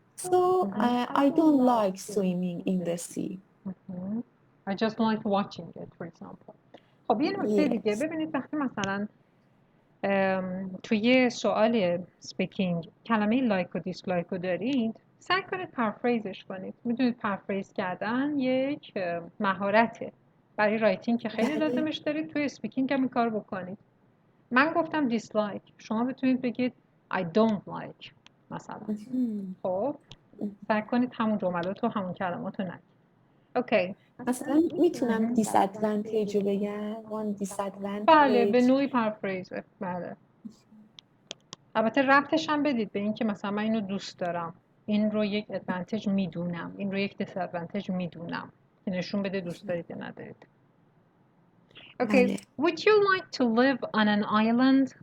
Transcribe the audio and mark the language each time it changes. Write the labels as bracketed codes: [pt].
[en] So I don't like swimming in the sea. I just like watching it, for example. [fa] خب یه نکته دیگه ببینید وقتی مثلا توی سوال سپیکینگ کلمه لایک و دیسلایک رو دارید سعی کنید پرفریزش کنید. میدونید پرفریز کردن یک مهارته. برای رایتینگ که خیلی لازمش دارید توی سپیکینگ هم این کار بکنید. من گفتم دیسلایک، شما بتونید بگید [en] I don't like [fa] مثلا. خب سعی کنید همون جملات و همون کلمات رو نگید. اوکی. مثلا میتونم disadvantage رو بگم. [en] one disadvantage. [fa] بله به نوعی پرفریزه. بله. البته ربطش هم بدید به این که مثلا من اینو دوست دارم، این رو یک ادوانتج میدونم، این رو یک دیس ادوانتج میدونم، که نشون بده دوست دارید یا ندارید. [en] Okay, [fa] بله. [en] would you like to live on an island?